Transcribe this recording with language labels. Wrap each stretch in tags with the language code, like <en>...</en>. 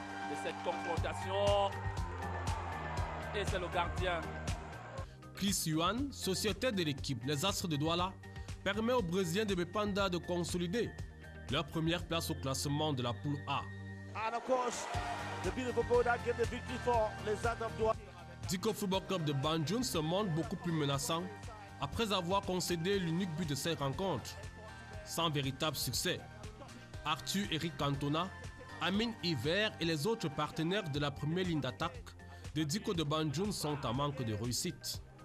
<fr>De cette confrontation, et c'est le gardien. Chris Yuan, sociétaire de l'équipe Les Astres de Douala, permet aux Brésiliens de Bepanda de consolider leur première place au classement de la poule A.</fr> <en>And of course, the beautiful goal that gave the victory for les Astres de Douala.</en> <fr>Diko Football Club de Banjul se montre beaucoup plus menaçant après avoir concédé l'unique but de cette rencontre, sans véritable succès. Arthur Eric Cantona, Amine Hiver et les autres partenaires de la première ligne d'attaque de Diko de Banjul sont en manque de réussite.</fr>